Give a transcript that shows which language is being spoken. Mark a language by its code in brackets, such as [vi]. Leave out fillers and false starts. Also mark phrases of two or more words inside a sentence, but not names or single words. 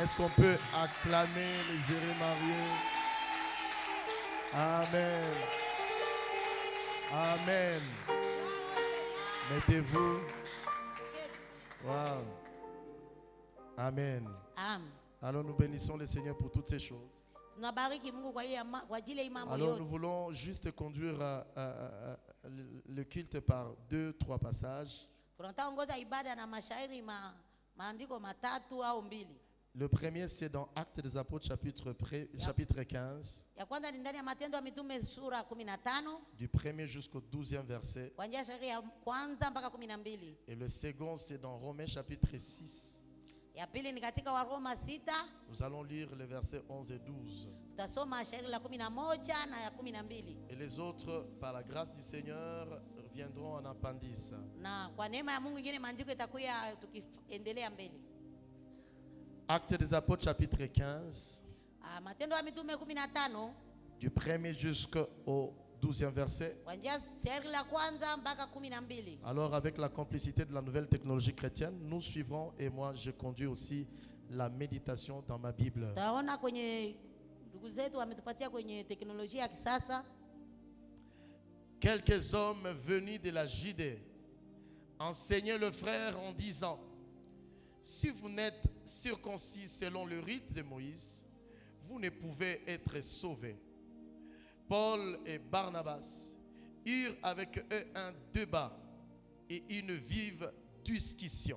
[fr] Est-ce qu'on peut acclamer les heureux mariés? Amen. Amen. Mettez-vous. Wow. Amen. Amen. Alors nous bénissons le Seigneur pour toutes ces choses. [sw] Tunabariki Mungu kwa ajili ya hii mambo [fr] Alors nous [sw] yote. [fr] voulons juste conduire le culte par 2-3 passages. [sw] Tunataka ongoza ibada na mashairi maandiko matatu au mbili. [fr] Le premier c'est dans Actes des Apôtres chapitre 15, [sw] Ya kwanza ni ndani ya Matendo ya Mitume sura 15 [fr] du 1er jusqu'au 12e verset. [sw] kuanzia shairi ya kwanza mpaka 12. [fr] Et le second c'est dans Romains chapitre 6. [sw] Ya pili ni katika Waroma 6. [fr] Nous allons lire les versets 11 et 12. [sw] Tutasoma shairi la 11 na ya 12. [fr] Et les autres, par la grâce du Seigneur, viendront en appendice. [sw] Na kwa neema ya Mungu ingine maandiko itakuwa tukiendelea mbele. [fr] Actes des Apôtres chapitre 15, [sw] Matendo ya Mitume 15 [fr] du 1er jusqu'au 12e verset. [sw] kuanzia shairi la kwanza mpaka 12. [fr] Alors avec la complicité de la nouvelle technologie chrétienne, nous suivrons et moi je conduis aussi la méditation dans ma Bible. [sw] Taona kwenye ndugu zetu wametupatia kwenye teknolojia ya kisasa. [fr] Quelques hommes venus de la Judée enseignaient le frère en disant: si vous n'êtes circoncis selon le rite de Moïse, vous ne pouvez être sauvés. Paul et Barnabas eurent avec eux un débat et une vive discussion.